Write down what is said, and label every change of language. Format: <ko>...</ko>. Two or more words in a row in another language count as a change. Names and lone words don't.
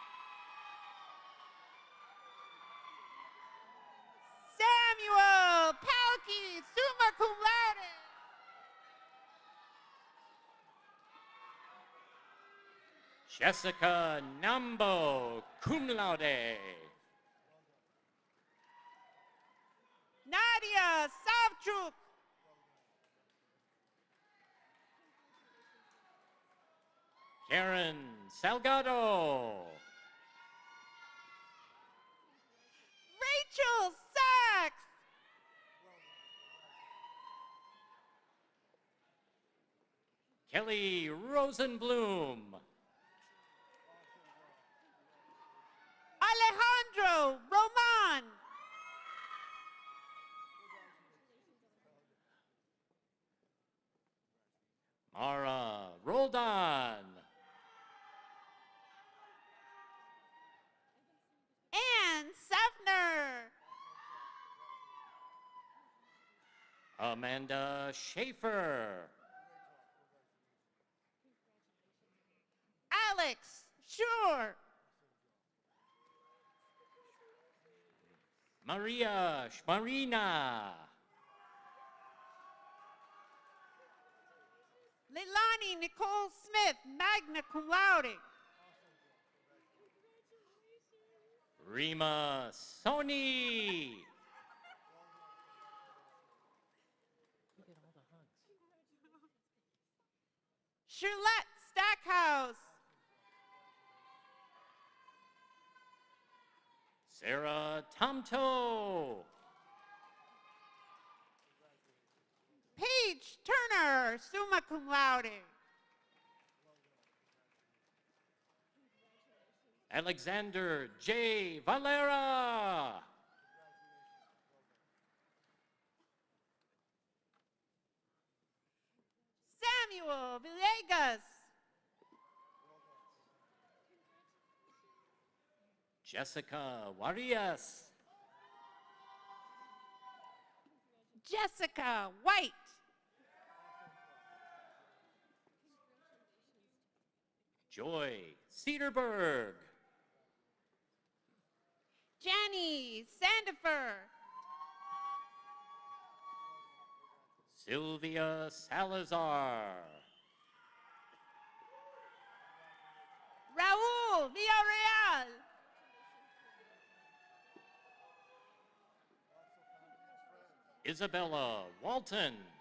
<en>Samuel Palki,</en> <la>summa cum laude.</la> <en>Jessica Nambo,</en> <la>cum laude.</la> <en>Nadia Savchuk. Karen Salgado. Rachel Sachs. Kelly Rosenblum. Alejandro Roman. Mara Roldan. Ann Sefner. Amanda Schaefer. Alex Shore. Maria Schmarina. Leilani Nicole Smith,</en> <la>magna cum laude.</la> <en>Rima Sony. Shirlette Stackhouse. Sarah Tomto. Paige Turner,</en> <la>summa cum laude.</la> <en>Alexander J. Valera. Samuel Villegas. Jessica Warias. Jessica White. Joy Cedarberg. Jenny Sandifer. Sylvia Salazar. Raul Villarreal. Isabella Walton.</en>